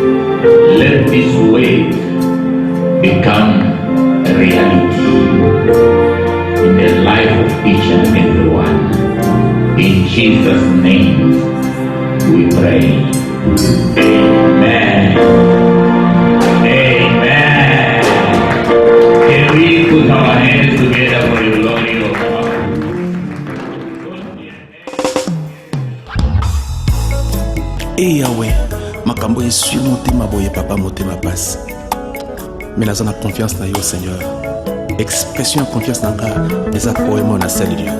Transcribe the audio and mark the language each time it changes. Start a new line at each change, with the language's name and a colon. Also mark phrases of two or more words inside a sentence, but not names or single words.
English: Let this way become a reality in the life of each and every one. In Jesus' name we pray. Amen. Amen. Can we put our hands together for the glory of God?
Lingala: Eh Yahweh, makambo esui motema boye papa motema pasi. Mais naza na confiance na yo Seigneur.
French: Expression de confiance
Lingala: na nga eza poème na sel Dieu.